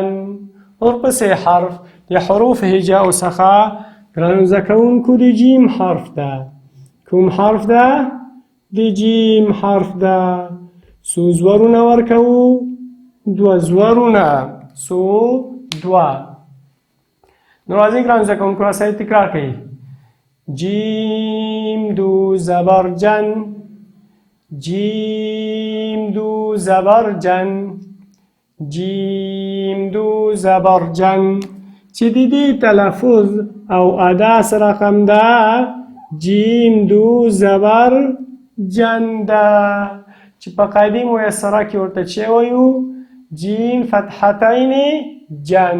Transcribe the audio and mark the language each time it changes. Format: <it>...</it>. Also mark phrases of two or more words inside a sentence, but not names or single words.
<ps>ورپسې حرف د حروف هجاو څخه ګرانو زده کوونکو د جیم حرف ده. کوم حرف ده؟ د جیم حرف ده. څو زورونه ورکوو؟ 2 زورونه. څو؟ 2. نو راځئ ګرانو زده کوونکو راسره تکرار کړئ.</ps> <fa>جیم دو زبرجن، جیم دو زبرجن، جیم دو زبرجن.</fa> <ps>چې د دې تلفظ او ادا سره رقم ده</ps> <fa>جیم دو زبر جن</fa> <ps>ده. چې په قاعدې میسره کې ورته چې وایو</ps> <ar>جیم فتحتین جن.</ar>